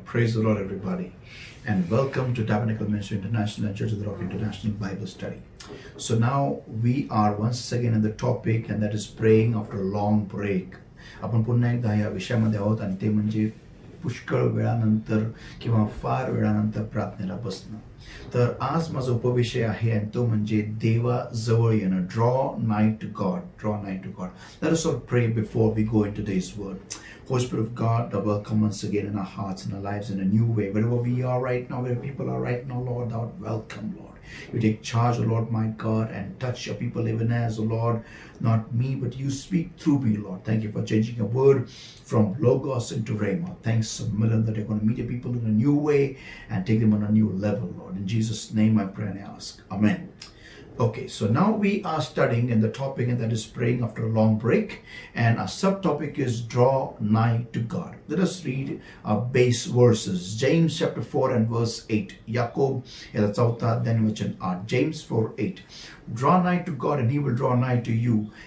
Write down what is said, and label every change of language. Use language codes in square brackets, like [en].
[en] Praise the Lord, everybody. And welcome to Tabernacle Ministry International and Church of the Rock International Bible Study. So now we are once again in the topic, and that is praying after a long break. [mr] आपण पुन्हा एकदा या विषयामध्ये आहोत, आणि ते म्हणजे पुष्कळ वेळानंतर किंवा फार वेळानंतर प्रार्थनेला बसणं. तर आज माझा उपविषय आहे, आणि तो म्हणजे देवा जवळ येणं. [en] Draw nigh to God. Draw nigh to God. Let us all pray before we go into today's word. Holy Spirit of God, welcome once again in our hearts and our lives in a new way. Wherever we are right now, where people are right now, Lord, thou art welcome, Lord. You take charge, O Lord, my God, and touch your people even as, O Lord, not me, but you speak through me, Lord. Thank you for changing a word from Logos into Rhema. Thanks a million that you're going to meet your people in a new way and take them on a new level, Lord. In Jesus' name I pray and I ask. Amen. Okay, so now we are studying in the topic, and that is praying after a long break, and our subtopic is draw nigh to God. Let us read our base verses. James chapter 4 and verse 8. [mr] Jacob याचा चौथा अध्याय वचन 8. [en] James 4:8. Draw nigh to God, and he will draw nigh to you.